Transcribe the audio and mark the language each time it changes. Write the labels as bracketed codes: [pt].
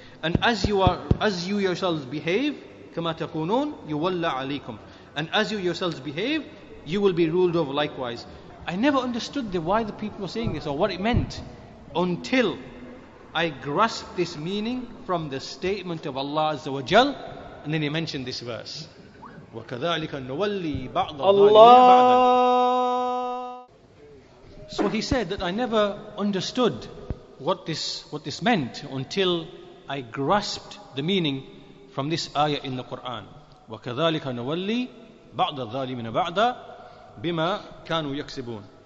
[en] And as you yourselves behave, [ar] كما تكونون يولى عليكم. [en] And as you yourselves behave, you will be ruled over likewise. I never understood why the people were saying this or what it meant until I grasped this meaning from the statement of Allah Azza wa Jal, and then He mentioned this verse. [ar] وَكَذَلِكَ نُوَلِّي بَعْضَ Allah. [en] So he said that I never understood what this meant until I grasped the meaning from this ayah in the Quran. [ar] وَكَذَلِكَ نُوَلِّي بَعْضَ الظَّالِمِينَ بَعْضًا بِمَا كَانُوا يَكْسِبُونَ.